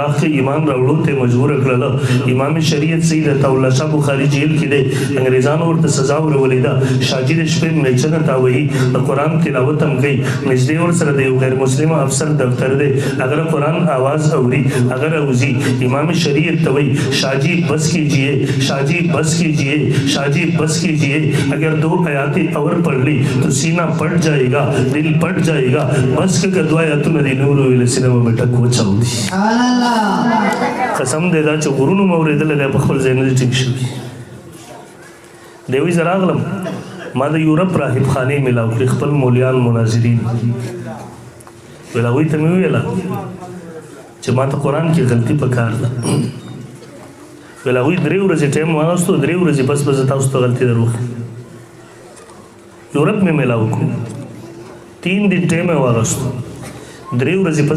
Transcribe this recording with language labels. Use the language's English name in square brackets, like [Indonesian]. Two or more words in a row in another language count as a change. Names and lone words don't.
[Pashto] راښکې ایمان راوړو ته مجبوره کړله امام شریعت سید عطاالله شاه بخاري جیل کې دی انګریزانو ورته سزا ورولې ده شاجي د شپې میچنه تاوهي د قرآن تلاوت هم کوي نږدې ورسره د یو غیر مسلمه افسر دفتر دی اگر قرآن آواز اوري اگر اوزي امام شریعت ته وایي [Urdu] شاجی بس کیجیے شاجی بس کیجیے شاجی بس کیجیے اگر 2 آیاتیں اور پڑھ لی تو سینہ پھٹ جائے گا دل پھٹ جائے گا [Pashto] بس کے 2 آیاتونه دی نور ویل سینما مټه کوچاو دي قسم دې دا چې غرونو موریدل د خپل ځای نه ټیک شوی دی وی زراغلم ما د یورپ راهب خانې ملاو کړې خپل مولیان مناظرین ویل هغوی ته مې وویله چې ما ته قرآن کې غلطي په کار ده ویل هغوی 3 ورځې ټایم واغستو 3 ورځې بس به زه تاسو ته غلطي در وښیم یورپ مې ملاو کړو 3 دن ټایم یې واغستو 3 ورځې بس